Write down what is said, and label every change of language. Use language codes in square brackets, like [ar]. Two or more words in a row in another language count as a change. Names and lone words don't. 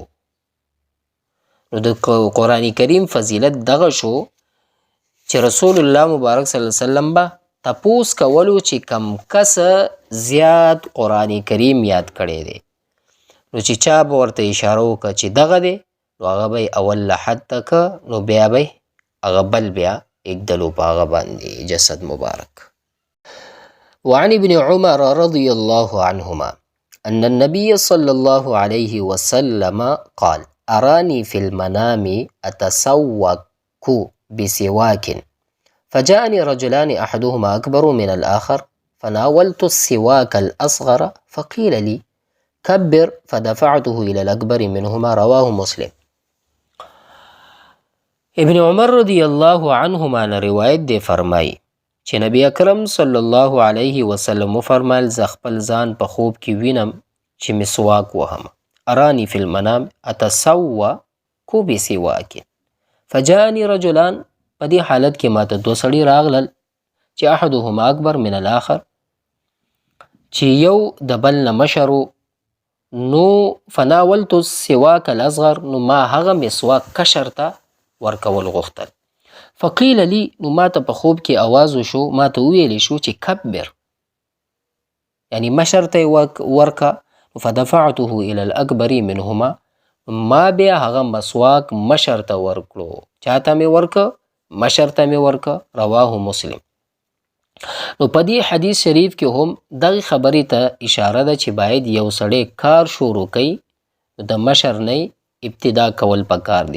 [ps] نو د قرآن کریم فضیلت دغه شو چې رسول الله مبارک [ar] صلی الله علیه وسلم [ps] به تپوس کولو چې کم کس زیات قرآن کریم یاد کړی دی. نو چې چا به ورته اشاره وکړه چې دغه دی، نو هغه به یې اول لحد ته که، نو بیا به یې هغه بل بیا اږدلو په هغه باندې جسد مبارک. [ar] وعن ابن عمر رضي الله عنهما أن النبي صلى الله عليه وسلم قال أراني في المنام أتسوك بسواك فجاءني رجلان أحدهما أكبر من الآخر فناولت السواك الأصغر فقيل لي كبر فدفعته إلى الأكبر منهما. رواه مسلم. [ps] ابن عمر [ar] رضی الله عنهما [ps] نه روایت دی فرمایي چې نبی اکرم [ar] صلی الله علیه وسلم [ps] فرمایل زه خپل ځان په خوب کې وینم چې مسواک وهم. [ar] ارانی فی المنام اتسوک بسواک فجاءني رجلان، [ps] په دې حالت کې ماته دو سړي راغلل چې [ar] احدهما اکبر من الاخر، [ps] چې یو د بل نه مشرو. نو [ar] فناولت السواک الاصغر، [ps] نو ما هغه مسواک کشر ته ورکول غوښتل. [ar] فقیل لی، [ps] نو ماته په خوب کې آواز وشو، ماته وویلی شو چې کبر، یعنی مشر ته یې ورکه. [ar] فدفعته الى الاکبر منهما، [ps] ما بیا هغه مسواک مشر ته ورکړو. چاته مې ورکه؟ مشر ته مې ورکه. [ar] رواه مسلم. [ps] نو په دې حدیث شریف کې هم دغه خبرې ته اشاره ده چې باید یو سړی کار شروع کوي، د مشر نه ابتدا کول پکار دی.